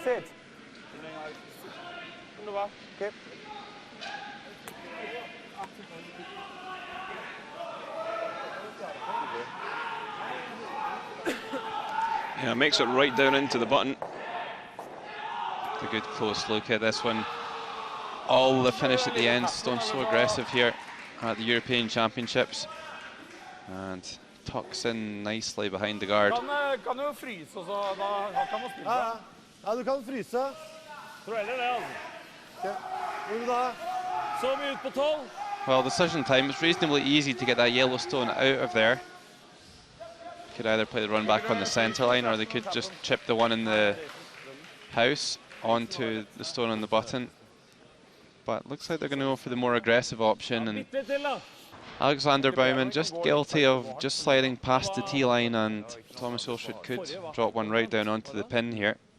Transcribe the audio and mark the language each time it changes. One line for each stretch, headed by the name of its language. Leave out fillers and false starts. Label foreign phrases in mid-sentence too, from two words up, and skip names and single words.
English: Yeah, makes it right down into the button. A good close look at this one. All the finish at the end, Stone so aggressive here at the European Championships. And tucks in nicely behind the guard.
Norwegian: Kan jo fryse, og så da kan man spille. Ja, du kan fryse. Tror heller det, altså. Hvor er du da? Så vi ut på 12.
English: Well, decision time, it's reasonably easy to get that yellow stone out of there. Could either play the run back on the centre line, or they could just chip the one in the house onto the stone on the button. But it looks like they're going to go for the more aggressive option, and Alexander Baumann just guilty of just sliding past the T-line, and Thomas Olsrud could drop one right down onto the pin here.